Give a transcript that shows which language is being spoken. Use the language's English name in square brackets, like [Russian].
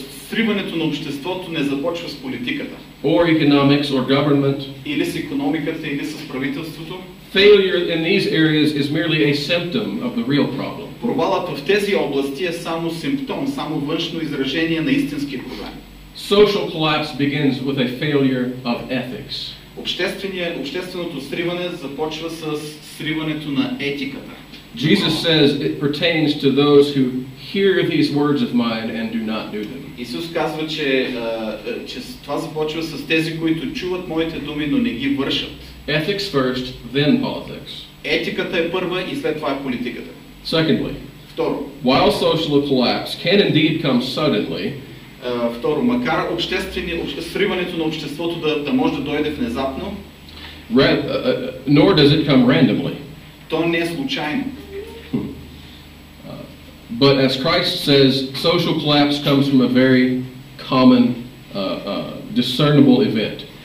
[Bulgarian] сриването на обществото не започва с политиката. [English] Or economics or government. [Bulgarian] Или с икономиката, или с правителството. [English] Failure in these areas is merely a symptom of the real problem. [Bulgarian] Провалът в тези области е само симптом, само външно изражение на истинския проблем. [English] Social collapse begins with a failure of ethics. [Bulgarian] Общественото сриване започва с сриването на етиката. [English] Jesus says it pertains to those who hear these words of mine and do not do them. [Bulgarian] Исус казва, че това започва с тези, които чуват моите думи, но не ги вършат. [English] Ethics first, then politics. [Bulgarian] Етиката е първа и след това е политиката. [English] Secondly, [Bulgarian] второ, [English] while social collapse can indeed come suddenly, [Bulgarian] второ, макар сриването на обществото да може да дойде внезапно, [English] nor does it come randomly. [Bulgarian] То не е случайно. [English] But as Christ says, social collapse comes from a very common, discernible event.